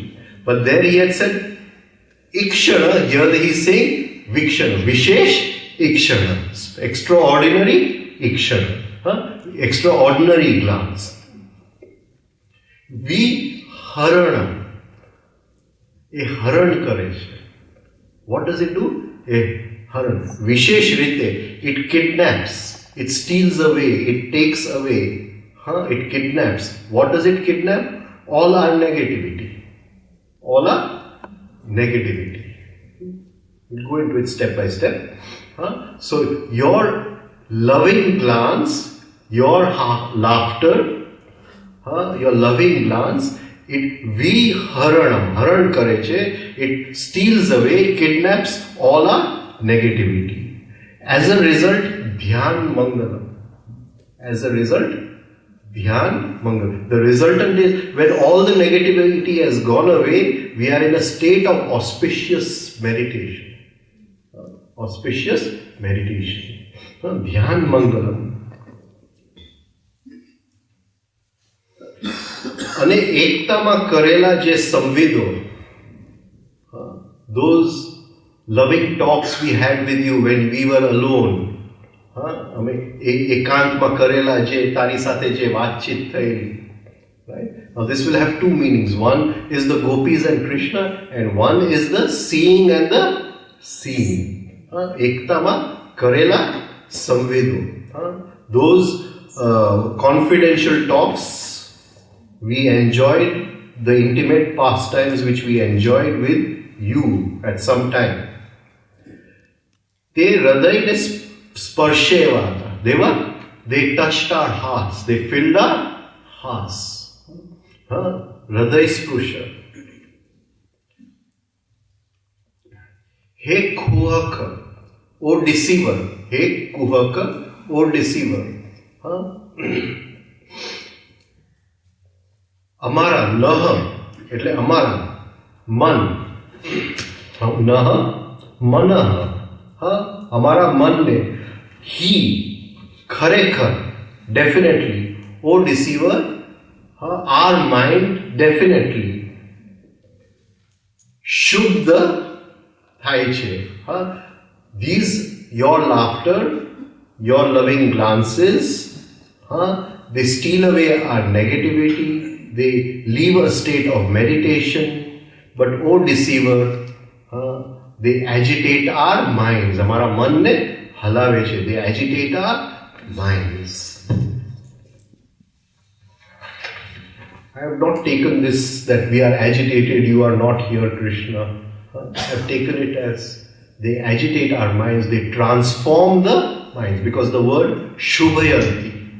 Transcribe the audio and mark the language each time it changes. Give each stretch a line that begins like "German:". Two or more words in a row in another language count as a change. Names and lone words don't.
English: But there he had said Ikshana. Here he's saying Vikshana.
Sanskrit: विशेष ईक्षण.
English: Extraordinary Ikshana. Extraordinary glance. Viharana.
Gujarati: A haran કરે છે.
English: What does it do? A haran. Vishesh rite. It kidnaps. It steals away. It takes away. It kidnaps. What does it kidnap? All our negativity. All our negativity. We'll go into it step by step. So your loving glance, your laughter, your loving glance, it
Gujarati: હરણ કરે છે.
English: It steals away, kidnaps all our negativity. As a result,
Sanskrit: ध्यान मङ्गलम्.
English: As a result,
Sanskrit: ध्यान मङ्गलम्.
English: The resultant is when all the negativity has gone away, we are in a state of auspicious meditation. Auspicious meditation.
Sanskrit: ध्यान मङ्गलम्.
Gujarati: અને એકતામાં કરેલા જે સંવેદો,
English: those loving talks we had with you when we were alone,
Gujarati: અમે એકાંતમાં કરેલા જે તારી સાથે જે વાતચીત થયેલી,
English: right? Now this will have two meanings. One is the gopis and Krishna, and one is the seeing and the seeing.
Gujarati: એકતામાં કરેલા સંવેદો.
English: Those confidential talks we enjoyed, the intimate pastimes which we enjoyed with you at some time.
Gujarati: તે હૃદયને સ્પર્શે એવા હતા.
English: They touched our hearts. They filled our hearts.
Sanskrit: हृदय स्पृश. हे कुहक,
English: O deceiver.
Sanskrit: हे कुहक,
English: O deceiver.
Gujarati: અમારા નહ એટલે અમારા મન, નહ મનઃ, અમારા મનને he ખરેખર
English: definitely, O deceiver, our mind definitely
Gujarati: શુદ્ધ થાય છે.
English: These, your laughter, your loving glances, they steal away our negativity. They leave a state of meditation, but O deceiver, they agitate our minds.
Gujarati: હમારા મન ને હલાવે છે.
English: They agitate our minds. I have not taken this that we are agitated, you are not here, Krishna. I have taken it as they agitate our minds, they transform the minds, because the word Shubhayanti.